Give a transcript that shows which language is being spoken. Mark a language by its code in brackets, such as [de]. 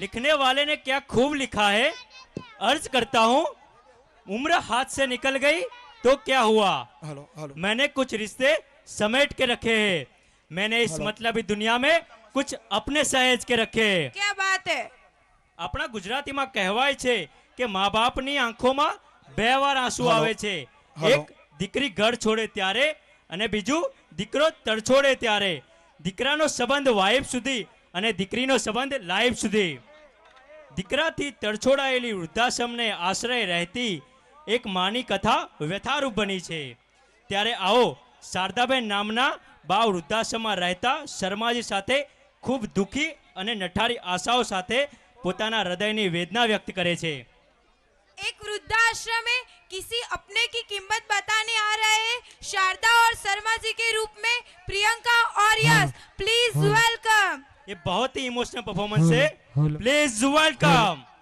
[hi] लिखने वाले ने क्या खूब लिखा है। अर्ज करता हूँ, उम्र हाथ से निकल गई तो क्या हुआ, हेलो हेलो मैंने कुछ रिश्ते समेट के रखे हैं, मैंने इस मतलबी दुनिया में कुछ अपने सहेज के रखे हैं। क्या बात है। [gu] આપણા ગુજરાતીમાં કહેવાય છે કે મા બાપની આંખોમાં બે વાર આંસુ હલો. આવે છે, હલો. એક દીકરી ઘર છોડે ત્યારે અને બીજું દીકરો તરછોડે ત્યારે। દીકરાનો સંબંધ વાઇફ સુધી અને દીકરીનો સંબંધ લાઈફ સુધી। દીકરાથી તરછોડાયેલી વૃદ્ધાશ્રમને આશ્રય રહેતી એક માની કથા વ્યથારૂપ બની છે। ત્યારે આવો શારદાબેન નામના બા વૃદ્ધાશ્રમમાં રહેતા શર્માજી સાથે ખૂબ દુઃખી અને નઠારી આશાઓ સાથે પોતાના હૃદયની વેદના વ્યક્ત કરે છે। [hi] एक वृद्धाश्रम में किसी अपने की कीमत बताने आ रहे हैं शारदा और शर्मा जी के रूप में प्रियंका और यश। [en] Please welcome. [hi] ये बहुत ही इमोशनल परफॉर्मेंस है, प्लीज वेलकम।